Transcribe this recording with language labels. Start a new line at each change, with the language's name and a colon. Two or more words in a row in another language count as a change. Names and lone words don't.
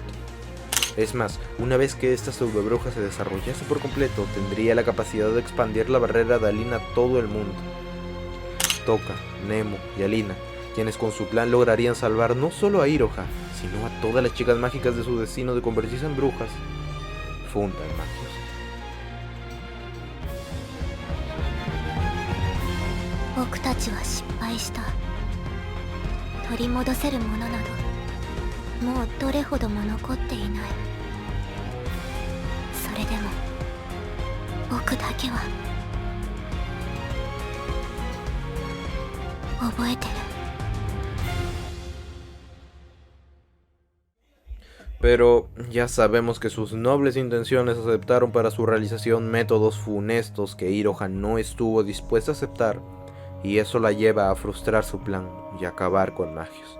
Spanish: Es más, una vez que esta pseudobruja se desarrollase por completo, tendría la capacidad de expandir la barrera de Alina a todo el mundo. Toka, Nemu y Alina, quienes con su plan lograrían salvar no solo a Iroha, sino a todas las chicas mágicas de su destino de convertirse en brujas, fundan Magios.
Japanese: 僕たちは失敗した。取り戻せるものなどもうどれほども残っていない。それでも僕だけは覚えてる。
Spanish: Pero ya sabemos que sus nobles intenciones aceptaron para su realización métodos funestos que Iroha no estuvo dispuesta a aceptar, y eso la lleva a frustrar su plan y acabar con Magios.